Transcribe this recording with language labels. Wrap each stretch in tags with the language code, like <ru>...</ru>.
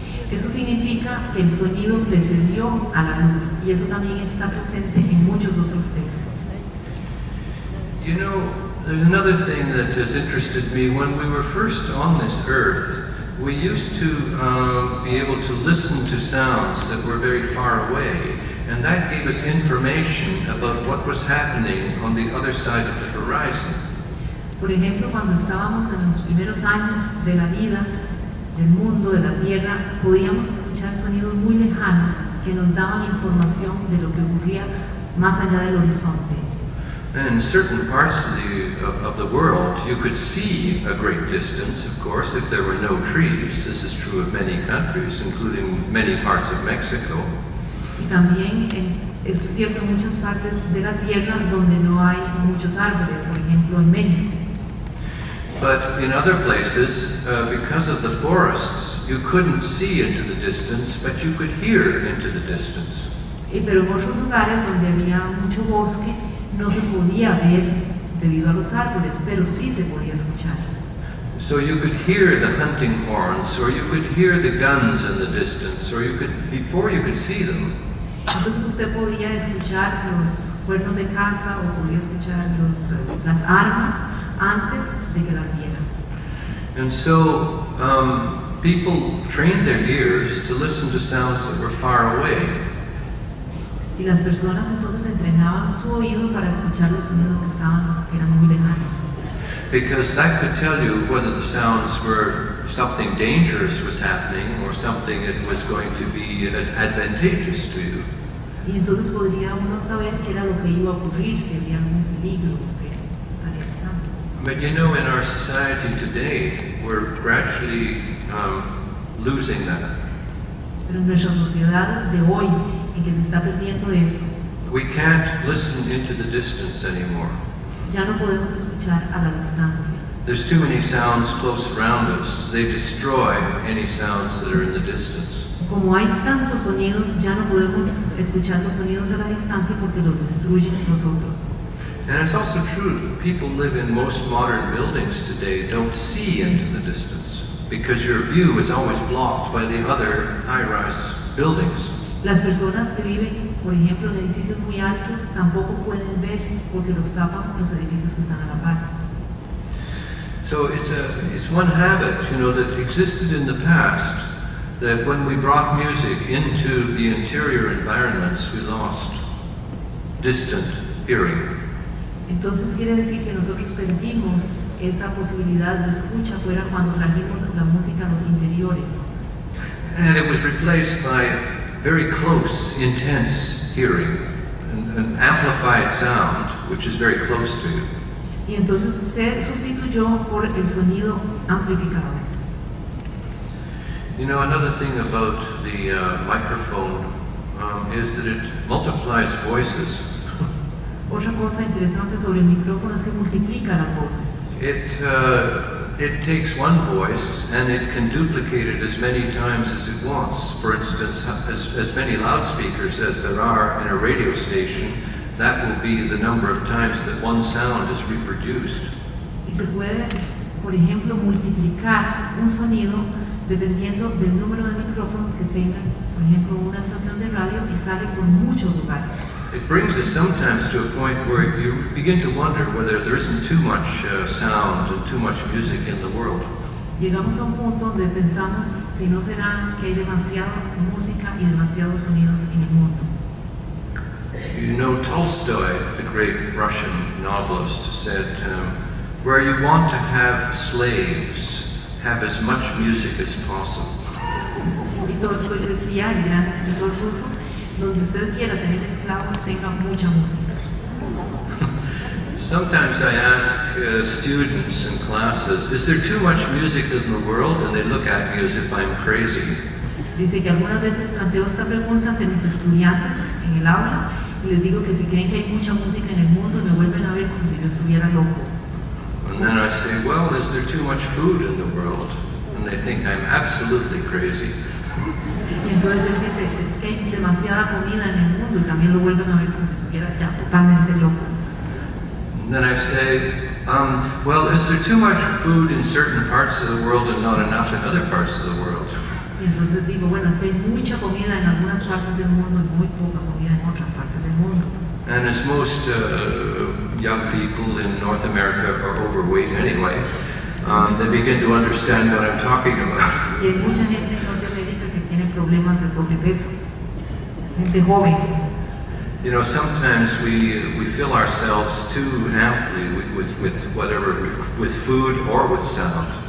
<es>Eso significa que el sonido precedió a la luz, y eso también está presente en muchos otros textos.</es> <en>You know, there's another thing that has interested me. When we were first on this earth, we used to be able to listen to sounds that were very far away, and that gave us information about what was happening on the other side of the horizon.</en> <es>Por ejemplo, cuando estábamos en los primeros años de la vida, del mundo, de la Tierra, podíamos escuchar sonidos muy lejanos que nos daban información de lo que ocurría más allá del horizonte.</es> <en>In certain parts of the world, you could see a great distance, of course, if there were no trees. This is true of many countries, including many parts of Mexico.</en> <es>Y también esto es cierto en muchas partes de la Tierra donde no hay muchos árboles, por ejemplo en México.</es> <en>But in other places, because of the forests, you couldn't see into the distance, but you could hear into the distance.</en> <es>Pero en otros lugares donde había mucho bosque, no se podía ver debido a los árboles, pero sí se podía escuchar.</es> <en>So you could hear the hunting horns, or you could hear the guns in the distance, or before you could see them.</en> <es>Entonces usted podía escuchar los cuernos de caza o podía escuchar las armas antes de que las viera.</es> <en>And so people trained their ears to listen to sounds that were far away.</en> <es>Y las personas entonces entrenaban su oído para escuchar los sonidos que eran muy lejanos.</es> <en>Because that could tell you whether the sounds were something dangerous was happening or something that was going to be advantageous to you.</en> <es>Y entonces podría uno saber qué era lo que iba a ocurrir, si había algún peligro que estaría pasando.</es> <en>But you know, in our society today, we're gradually losing that.</en> <es>Pero en nuestra sociedad de hoy, en que se está perdiendo eso,</es> <en>we can't listen into the distance anymore.</en> <es>Ya no podemos escuchar a la distancia.</es> <en>There's too many sounds close around us. They destroy any sounds that are in the distance.</en> <es>Como hay tantos sonidos, ya no podemos escuchar los sonidos a la distancia porque los destruyen los otros.</es> <en>And it's also true that people live in most modern buildings today don't see into the distance because your view is always blocked by the other high-rise buildings.</en> <es>Las personas que viven, por ejemplo, en edificios muy altos tampoco pueden ver porque los tapan los edificios que están a la par.</es> <en>So it's one habit, you know, that existed in the past, that when we brought music into the interior environments, we lost distant hearing.</en> <es>Entonces quiere decir que nosotros perdimos esa posibilidad de escucha fuera cuando trajimos la música a los interiores.</es> <en>And it was replaced by very close, intense hearing, an amplified sound, which is very close to you.</en> <es>Y entonces se sustituyó por el sonido amplificado.</es> <en>You know, another thing about the microphone is that it multiplies voices.</en> <es>Otra cosa interesante sobre el micrófono es que multiplica las voces.</es> <en>It takes one voice and it can duplicate it as many times as it wants. For instance, as many loudspeakers as there are in a radio station, that will be the number of times that one sound is reproduced.</en> <es>Y se puede, por ejemplo, multiplicar un sonido dependiendo del número de micrófonos que tengan, por ejemplo, una estación de radio y sale por muchos lugares.</es> <en>It brings us sometimes to a point where you begin to wonder whether there isn't too much sound and too much music in the world.</en> <es>Llegamos a un punto donde pensamos si no será que hay demasiada música y demasiados sonidos en el mundo.</es> <en>You know, Tolstoy, the great Russian novelist, said, where you want to have slaves, have as much music as possible.</en> <es>Y Tolstoy decía, el gran escritor ruso, donde usted quiera tener esclavos, tenga mucha música.</es> <en>Sometimes I ask students in classes, is there too much music in the world? And they look at me as if I'm crazy.</en> <es>Dice que algunas veces planteo esta pregunta ante mis estudiantes en el aula y les digo que si creen que hay mucha música en el mundo me vuelven a ver como si yo estuviera loco.</es> <en>And then I say, well, is there too much food in the world? And they think I'm absolutely crazy.</en> <es>Y entonces él dice, es que hay demasiada comida en el mundo y también lo vuelven a ver como si estuviera ya totalmente loco.</es> <en>And then I say, well, is there too much food in certain parts of the world and not enough in other parts of the world?</en> <es>Y entonces digo, bueno, es que hay mucha comida en algunas partes del mundo y muy poca comida en otras partes del mundo.</es> <en>And as most young people in North America are overweight anyway, they begin to understand what I'm talking about.</en> <es>Y hay mucha gente en Norteamérica que tiene problemas de sobrepeso, gente joven.</es> <en>You know, sometimes we fill ourselves too amply with whatever, with food or with sound.</en>